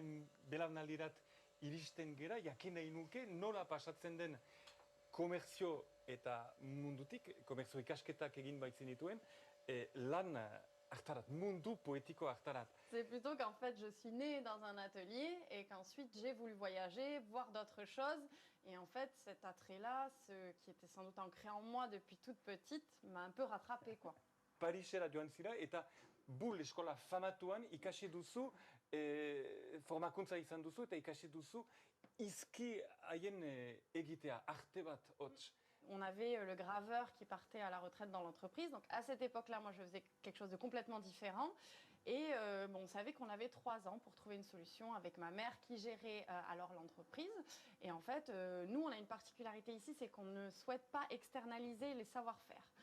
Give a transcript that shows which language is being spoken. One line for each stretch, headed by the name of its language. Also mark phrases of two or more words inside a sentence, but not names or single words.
Basque: belaunaldirat iristen gera, jakin nahi nuke nola pasatzen den komerzio eta mundutik, komerzio ikasketak egin baitzen dituen, lan hartarat, mundu poetiko hartarat.
French: C'est plutôt qu'en fait, je suis née dans un atelier et qu'ensuite j'ai voulu voyager, voir d'autres choses. Et en fait, cet attrait-là, ce qui était sans doute ancré en moi depuis toute petite, m'a un peu rattrapée, quoi.
Basque: Parisera joan zira eta Bull eskola famatuan ikasi duzu, formakuntza izan duzu eta ikasi duzu izki haien egitea, arte bat hots.
French: On avait le graveur qui partait à la retraite dans l'entreprise. Donc à cette époque-là, moi, je faisais quelque chose de complètement différent. Et on savait qu'on avait 3 ans pour trouver une solution avec ma mère qui gérait alors l'entreprise. Et en fait, nous, on a une particularité ici, c'est qu'on ne souhaite pas externaliser les savoir-faire.